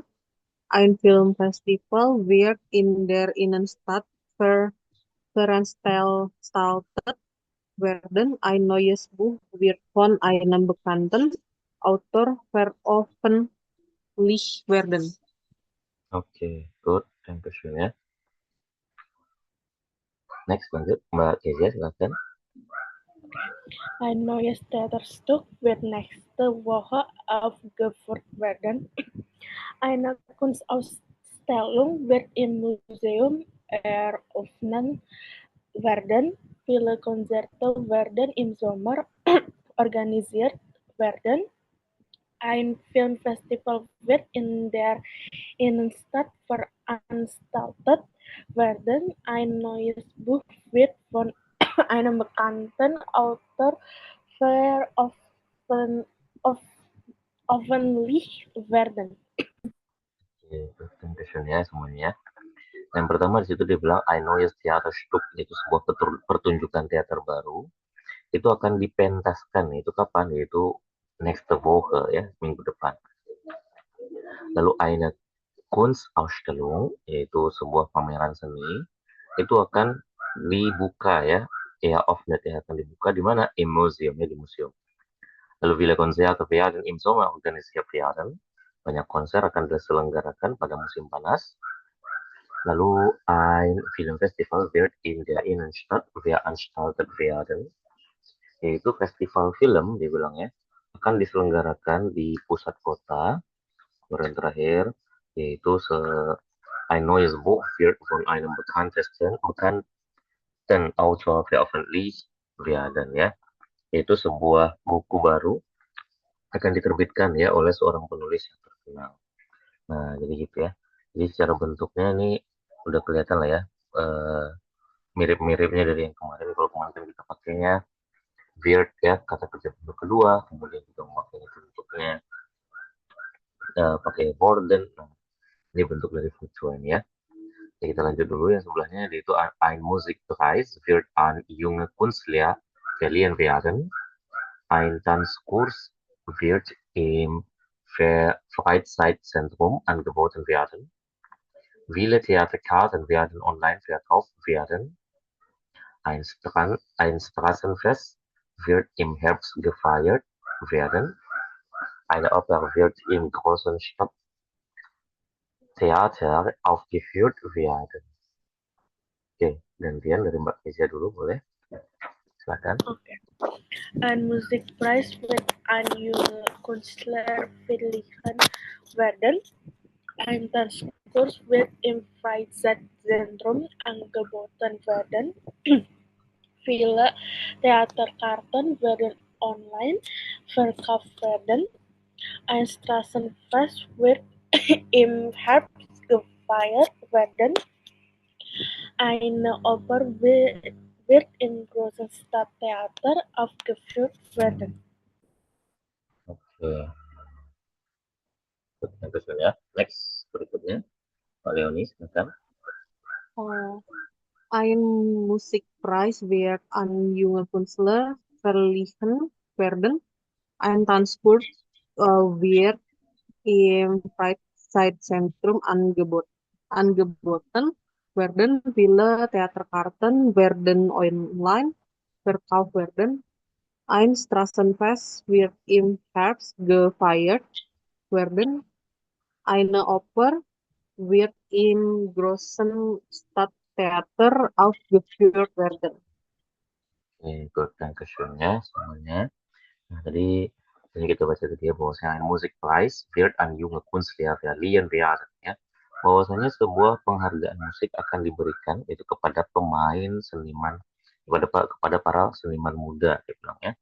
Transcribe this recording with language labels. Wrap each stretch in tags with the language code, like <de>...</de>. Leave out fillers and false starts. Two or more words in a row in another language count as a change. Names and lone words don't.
<de>Ein Filmfestival wird in der Innenstadt veranstaltet werden. Ein neues Buch wird von einem bekannten Autor veröffentlicht werden.</de> <id>Oke, good. Dankeschön ya. Next lanjut Mbak Kezia silakan.</id> <de>Ein neues Theaterstück wird nächste Woche aufgeführt werden. Eine Kunstausstellung wird im Museum eröffnet werden. Viele Konzerte werden im Sommer organisiert werden. Ein Filmfestival wird in der Innenstadt veranstaltet werden. Ein neues Buch wird von einem bekannten Autor veröffentlicht werden.</de> <id>Oke, Dankeschön ya semuanya. Yang pertama di situ dia bilang</id> <de>ein neues Theaterstück,</de> <id>itu sebuah pertunjukan teater baru. Itu akan dipentaskan, itu kapan? Yaitu next Woche ya, minggu depan. Lalu</id> <de>eine Kunstausstellung,</de> <id>yaitu sebuah pameran seni, itu akan dibuka ya, eröffnet ya, akan dibuka di mana?</id> <de>Im Museum</de> <id>ya, di museum.</id> <de>Lalu viele Konzerte werden im Sommer organisiert werden.</de> <id>Banyak konser akan diselenggarakan pada musim panas.</id> <de>Lalu ein Filmfestival wird in der Innenstadt veranstaltet werden.</de> <id>Yaitu festival film, dia bilang ya, akan diselenggarakan di pusat kota. Kemudian terakhir, yaitu</id> <de>ein neues Buch wird von einem bekannten Autor veröffentlicht werden ya.</de> <id>Yaitu sebuah buku baru akan diterbitkan ya oleh seorang penulis yang terkenal. Nah, jadi gitu ya. Jadi secara bentuknya ini udah kelihatan lah ya, mirip-miripnya dari yang kemarin. Kalau kemarin kan kita pakainya weird ya, kata kerja bentuk kedua, kemudian juga memakai bentuknya pakai Borden. Nah, ini bentuk dari Futuan ya. Jadi kita lanjut dulu yang sebelahnya, yaitu</id> <de>ein Musikpreis wird an junge Künstler verliehen werden. Ein Tanzkurs wird im Freizeitzentrum angeboten werden. Viele Theaterkarten werden online verkauft werden. Ein Straßenfest wird im Herbst gefeiert werden. Eine Oper wird im großen Stadttheater aufgeführt werden.</de> <id>Oke, gantian dari Mbak Kezia dulu boleh? Silakan. Okay.</id> <de>Ein Musikpreis wird an junge Künstler verliehen werden. Ein Tanzkurs wird im Freizeitzentrum angeboten werden. Viele Theaterkarten werden online verkauft werden. Ein Straßenfest wird im Herbst gefeiert werden. Eine Oper wird im großen Stadttheater aufgeführt werden.</de> <id>Oke. Terus ya. Next berikutnya. Pak Leoni, silakan.</id> <de>Ein Musikpreis wird an junge Künstler verliehen werden. Ein Tanzkurs wird im Freizeitzentrum angeboten werden. Viele Theaterkarten werden online verkauft werden. Ein Straßenfest wird im Herbst gefeiert werden. Eine Oper wird im großen Stadttheater aufgeführt werden.</de> <id>Oke, good. Dankeschön ya semuanya. Nah, tadi ini kita baca tadi ya bahwasanya</id> <de>Musikpreis wird an junge Künstler verliehen werden</de> <id>ya. Bahwasanya sebuah penghargaan musik akan diberikan itu kepada pemain seniman kepada para seniman muda dia bilang ya.</id>